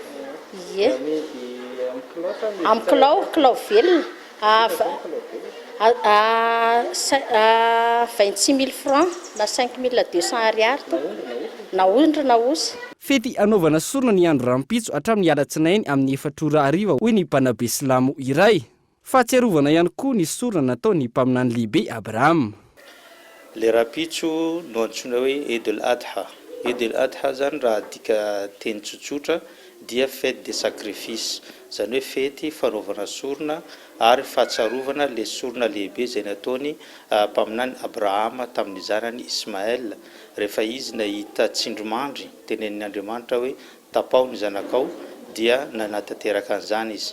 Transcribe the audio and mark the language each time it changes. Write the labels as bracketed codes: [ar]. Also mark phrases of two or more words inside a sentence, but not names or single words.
[mg] Amin'ny kilao velona 26 000 francs na 5200 ariary na ondry na osy. Fety anaovana sorona ny andro rampitso hatramin'ny alatsinainy amin'ny 4 hoy ny mpanabe silamo iray. Fahatsiarovana ihany koa ny sorona nataony mpaminany lehibe Abraham. Le rapitso no antsoina hoe Eid al-Adha. Eid al-Adha zany raha dika teny tsotsotra dia [fr] fête de sacrifice. [mg] Zany hoe fety fanaovana sorona ary fahatsiarovana le sorona lehibe izay nataony mpaminany Abraham tamin'ny zanany Ismaël rehefa izy nahita tsindromandry tenenin'ny Andriamanitra hoe tapao ny zanakao dia nanatanteraka an'izany izy.